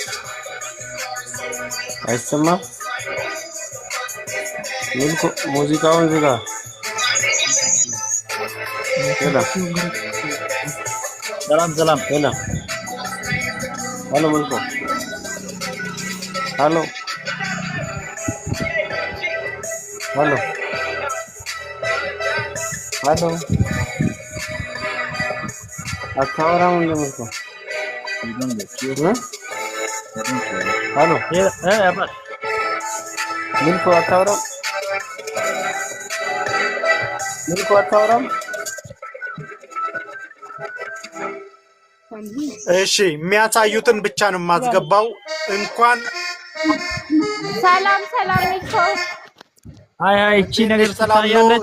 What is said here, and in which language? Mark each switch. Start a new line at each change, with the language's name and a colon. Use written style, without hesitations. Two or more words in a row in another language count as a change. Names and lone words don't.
Amharic: Aisama. Milko, ሙዚቃውን ዝጋ። Yela. ሰላም Yela. Halo Milko. Halo. Halo. Halo. አታወራም እንደ Milko? Halo. Milko አታወራም? Milko አታወራም? እሺ፣ የሚያሳዩትን ብቻ ነው የማስገባው። እንኳን ሰላም ሚልኮ። አይ እቺ ነገር ትታያለች።